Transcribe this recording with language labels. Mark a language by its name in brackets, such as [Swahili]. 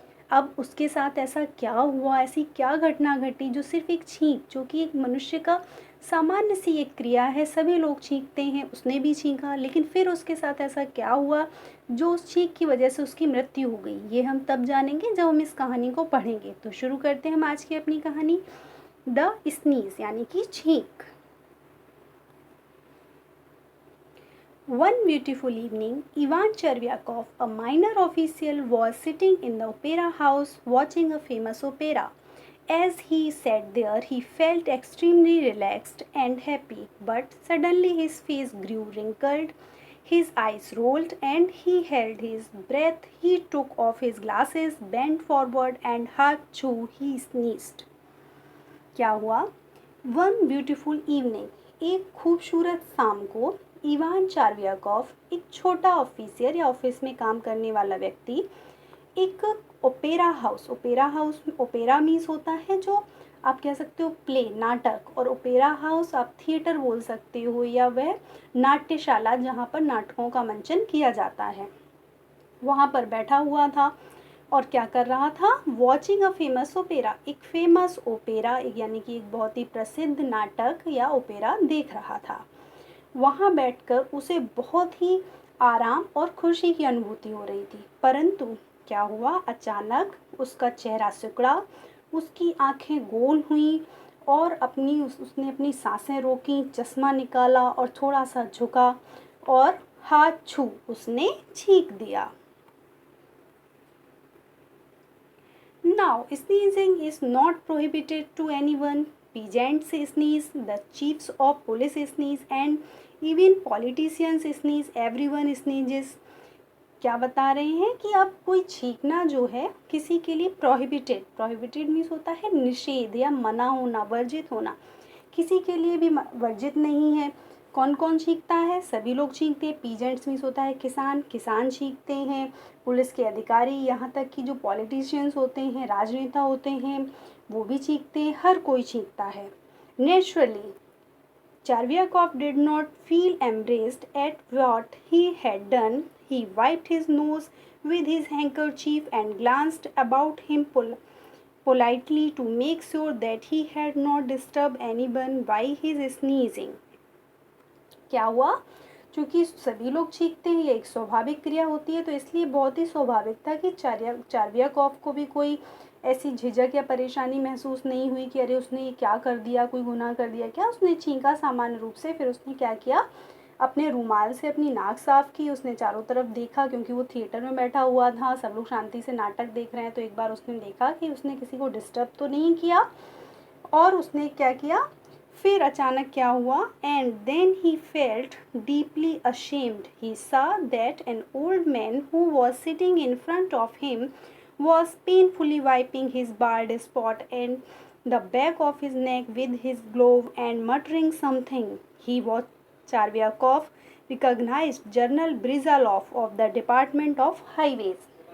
[Hindi] अब उसके साथ ऐसा क्या हुआ, ऐसी क्या घटना घटी जो सिर्फ एक छींक, जो कि एक मनुष्य का सामान्य सी एक क्रिया है, सभी लोग छींकते हैं, उसने भी छींका, लेकिन फिर उसके साथ ऐसा क्या हुआ जो उस छींक की वजह से उसकी मृत्यु हो गई, ये हम तब जानेंगे जब हम इस कहानी को पढ़ेंगे। तो शुरू करते हैं हम आज की अपनी कहानी [English] the sneeze [Hindi] यानी कि छींक। [English] One beautiful evening, Ivan Chervyakov, a minor official, was sitting in the opera house watching a famous opera. As he sat there, he felt extremely relaxed and happy, but suddenly his face grew wrinkled, his eyes rolled, and he held his breath. He took off his glasses, bent forward, and achoo, he sneezed. [Hindi] क्या हुआ? [English] one beautiful evening, [Hindi] एक खूबसूरत शाम को, Ivan चार्वियाकोव, एक छोटा officer या office में काम करने वाला व्यक्ति, एक ओपेरा हाउस, ओपेरा मीन्स होता है जो आप कह सकते हो प्ले, नाटक, और ओपेरा हाउस आप थिएटर बोल सकते हो, या वह नाट्यशाला जहाँ पर नाटकों का मंचन किया जाता है, वहाँ पर बैठा हुआ था। और क्या कर रहा था? [English] watching a famous opera, [Hindi] एक फेमस ओपेरा यानी कि एक बहुत ही प्रसिद्ध नाटक या ओपेरा देख रहा था। वहाँ बैठकर उसे बहुत ही आराम और खुशी की अनुभूति हो रही थी, परंतु क्या हुआ? अचानक उसका चेहरा सिकुड़ा, उसकी आंखें गोल हुईं और उसने अपनी सांसें रोकी, चश्मा निकाला और थोड़ा सा झुका और हाथ छू उसने छींक दिया। [English] Now, sneezing is not prohibited to anyone. Peasants sneeze, the chiefs of police sneeze, and even politicians sneeze. Everyone sneezes. [Hindi] क्या बता रहे हैं कि अब कोई छींकना जो है किसी के लिए प्रोहिबिटेड मीन्स होता है निषेध या मना होना, वर्जित होना, किसी के लिए भी वर्जित नहीं है। कौन कौन छींकता है? सभी लोग छींकते हैं। पीजेंट्स मीन्स होता है किसान छींकते हैं, पुलिस के अधिकारी, यहाँ तक कि जो पॉलिटिशियंस होते हैं, राजनेता होते हैं, वो भी छींकते हैं, हर कोई छींकता है। [English] Naturally Chervyakov did not feel embarrassed at what he had done. He wiped his nose with his handkerchief and glanced about him politely to make sure that he had not disturbed anyone by his sneezing. [Hindi] क्या हुआ? क्योंकि सभी लोग छींकते हैं, ये एक स्वाभाविक क्रिया होती है, तो इसलिए बहुत ही स्वाभाविक था कि चार्वियाकोव को भी कोई ऐसी झिझक या परेशानी महसूस नहीं हुई कि अरे उसने ये क्या कर दिया, कोई गुनाह कर दिया क्या। उसने छींका सामान्य रूप से, फिर उसने क्या किया, अपने रुमाल से अपनी नाक साफ की, उसने चारों तरफ देखा, क्योंकि वो थिएटर में बैठा हुआ था, सब लोग शांति से नाटक देख रहे हैं, तो एक बार उसने देखा कि उसने किसी को डिस्टर्ब तो नहीं किया। और उसने क्या किया, फिर अचानक क्या हुआ? [English] And then he felt deeply ashamed. He saw that an old man who was sitting in front of him was painfully wiping his bald spot and the back of his neck with his glove and muttering something. He was Charvyakov recognized General Brizalov of the Department of Highways.